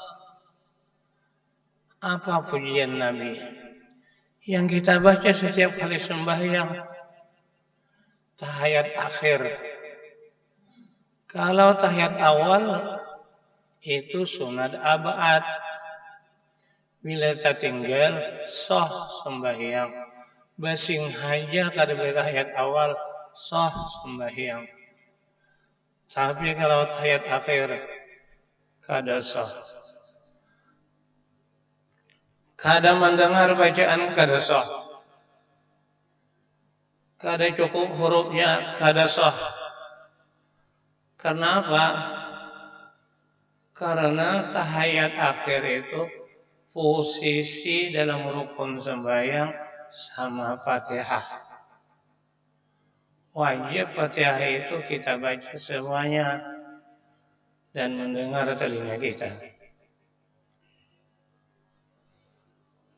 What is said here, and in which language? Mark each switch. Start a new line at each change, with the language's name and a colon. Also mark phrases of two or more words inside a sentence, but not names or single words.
Indonesian: Apa pujian Nabi yang kita baca setiap kali sembahyang? Tahiyat akhir. Kalau tahiyat awal itu sunat abad. Bila tertinggal sah sembahyang.
Banjar: Basing haja kada tahiyat awal sah sembahyang. Tapi kalau tahiyat akhir kada sah. Kada mendengar bacaan kada sah. Kada cukup hurufnya kada sah.
Indonesian: Kenapa? Karena tahiyat akhir itu posisi dalam rukun sembahyang sama Fatihah. Wajib Fatihah itu kita baca semuanya dan mendengar telinga kita.